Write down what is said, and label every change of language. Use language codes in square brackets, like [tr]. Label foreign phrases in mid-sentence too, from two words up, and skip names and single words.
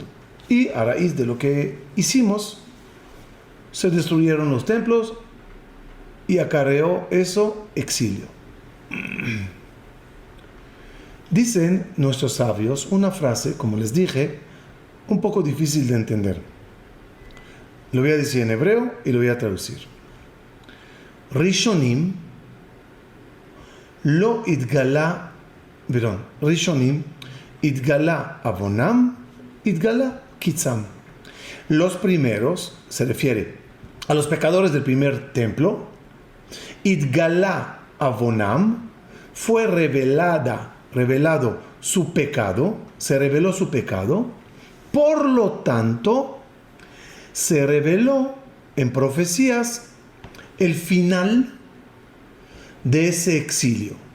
[es] Y a raíz de lo que hicimos, se destruyeron los templos y acarreó eso exilio. Dicen nuestros sabios una frase, como les dije, un poco difícil de entender. Lo voy a decir en hebreo y lo voy a traducir. [he] ראשונים לא נתגלה, ראשונים נתגלה עוונם, נתגלה קצם. [es] Los primeros, se refiere a los pecadores del primer templo, [he] נתגלה עוונם, [es] fue revelado su pecado, se reveló su pecado, por lo tanto, se reveló en profecías el final de ese exilio.